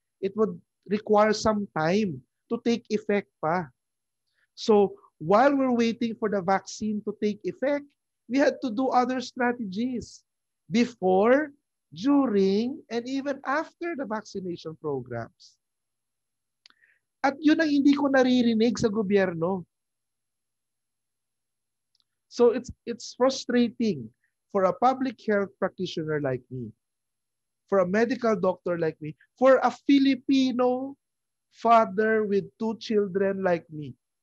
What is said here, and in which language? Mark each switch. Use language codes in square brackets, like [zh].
[en] It would require some time to take effect pa. So, while we're waiting for the vaccine to take effect, we had to do other strategies before, during, and even after the vaccination programs. [tl] At yun ang hindi ko naririnig sa gobyerno. [en] So it's frustrating for a public health practitioner like me, for a medical doctor like me, for a Filipino father with 2 children like me.